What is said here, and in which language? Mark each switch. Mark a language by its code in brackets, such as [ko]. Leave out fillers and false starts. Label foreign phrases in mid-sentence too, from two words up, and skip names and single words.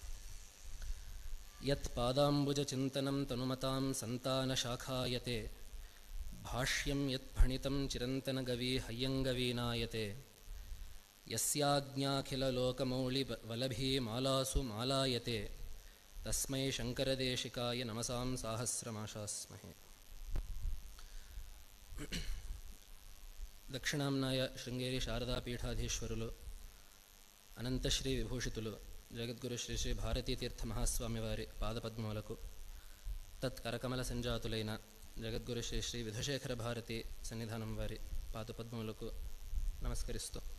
[sa] ಯತ್ ಪಾದಾಂಬುಜಚಿಂತನಂ ತನುಮತಾಂ ಸಂತಾನಶಾಖಾಯತೆ ಭಾಷ್ಯಂ ಯತ್ ಫಣಿತಂ ಚಿರಂತನಗವಿ ಹಯ್ಯಂಗವೀನಾಯತೆ. ಯಸ್ಯಾಜ್ಞಾಖಿಲಲೋಕಮೌಳಿ ವಲಭೀ ಮಾಲಾಸು ಮಾಲಾಯತೆ ತಸ್ಮೈ ಶಂಕರದೇಶಿಕಾಯ ನಮಸಾಂ ಸಾಹಸ್ರಮಾಶಾಸ್ಮಹೇ. [te] దక్షిణాంనాయ శృంగేరి శారదా పీఠాధీశ్వరులు అనంతశ్రీ విభూషితులు జగద్గురు శ్రీ శ్రీ భారతీతీర్థ మహాస్వామి వారి పాదపద్మములకు తత్కరకమల సంజాతులైన జగద్గురు శ్రీ శ్రీ విధుశేఖర భారతి సన్నిధానం వారి పాదపద్మములకు నమస్కరిస్తూ,